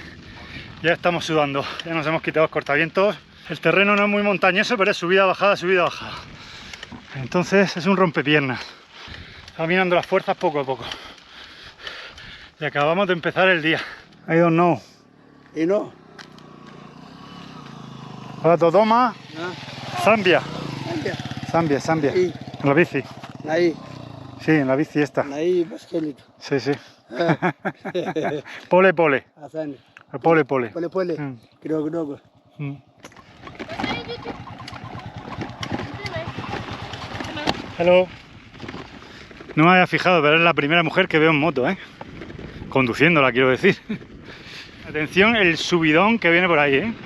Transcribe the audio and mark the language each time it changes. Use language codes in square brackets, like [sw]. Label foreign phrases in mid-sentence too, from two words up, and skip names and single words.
[es] Ya estamos sudando, ya nos hemos quitado los cortavientos. El terreno no es muy montañoso, pero es subida, bajada, subida, bajada. Entonces es un rompepiernas. Estamos mirando las fuerzas poco a poco. Y acabamos de empezar el día. [en] I don't know. You know? [es] Hola, Dodoma. Ah. Zambia. Zambia. Zambia. Sí. En la bici. [sw] Naí. [es] Sí, en la bici esta. [sw] Naí baskelito. [es] Sí, sí. [sw] Pole. Asante. Pole. Pole. Kidogo. Hello. [es] No me había fijado, pero es la primera mujer que veo en moto, ¿eh? Conduciéndola, quiero decir. Atención, el subidón que viene por ahí, ¿eh?